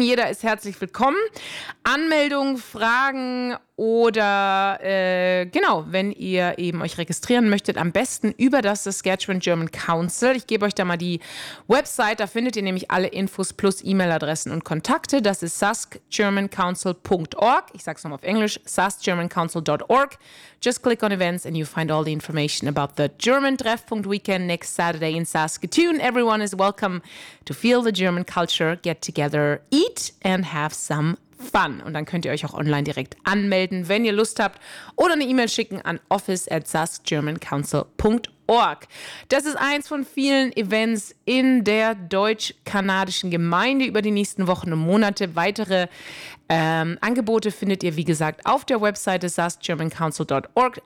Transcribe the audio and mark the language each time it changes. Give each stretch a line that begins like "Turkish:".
German: Jeder ist herzlich willkommen. Anmeldungen, Fragen oder wenn ihr eben euch registrieren möchtet, am besten über das Saskatchewan German Council. Ich gebe euch da mal die Website, da findet ihr nämlich alle Infos plus E-Mail-Adressen und Kontakte. Das ist saskgermancouncil.org. Ich sage es nochmal auf Englisch, saskgermancouncil.org.
English: Just click on events and you find all the information about the German Treffpunkt Weekend next Saturday in Saskatoon. Everyone is welcome to feel the German culture, get together, eat and have some fun.
German: Und dann könnt ihr euch auch online direkt anmelden, wenn ihr Lust habt, oder eine E-Mail schicken an office@saskgermancouncil.org. Das ist eins von vielen Events in der deutsch-kanadischen Gemeinde über die nächsten Wochen und Monate. Weitere Angebote findet ihr, wie gesagt, auf der Webseite saskgermancouncil.org.